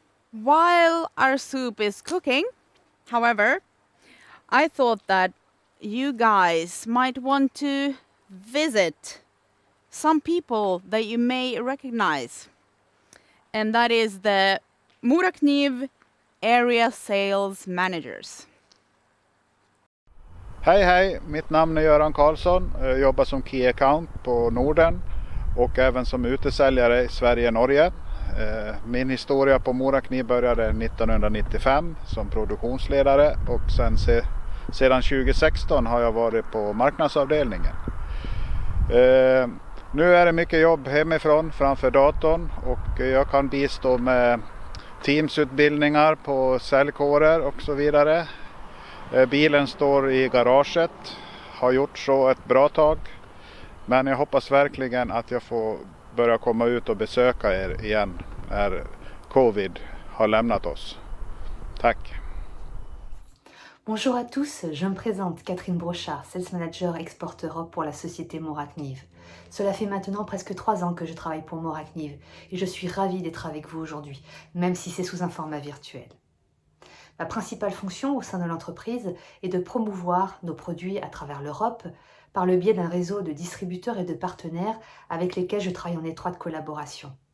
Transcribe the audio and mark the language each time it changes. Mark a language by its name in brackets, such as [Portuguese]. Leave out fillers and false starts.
[English] While our soup is cooking, however, I thought that you guys might want to visit some people that you may recognize. and that is the Morakniv Area Sales Managers. [Swedish] Hej hej, mitt namn är Göran Karlsson. Jag jobbar som Key Account på Norden och även som utesäljare i Sverige och Norge. Min historia på Morakniv började 1995 som produktionsledare och sedan 2016 har jag varit på marknadsavdelningen. Nu är det mycket jobb hemifrån framför datorn och jag kan bistå med teamsutbildningar på säljkårer och så vidare. Bilen står i garaget, har gjort så ett bra tag, men jag hoppas verkligen att jag får börja komma ut och besöka er igen när covid har lämnat oss. Tack! [French] Bonjour à tous, je me présente Catherine Brochard, Sales Manager Export Europe pour la société Morakniv. Cela fait maintenant presque 3 ans que je travaille pour Morakniv et je suis ravie d'être avec vous aujourd'hui, même si c'est sous un format virtuel. Ma principale fonction au sein de l'entreprise est de promouvoir nos produits à travers l'Europe par le biais d'un réseau de distributeurs et de partenaires avec lesquels je travaille en étroite collaboration.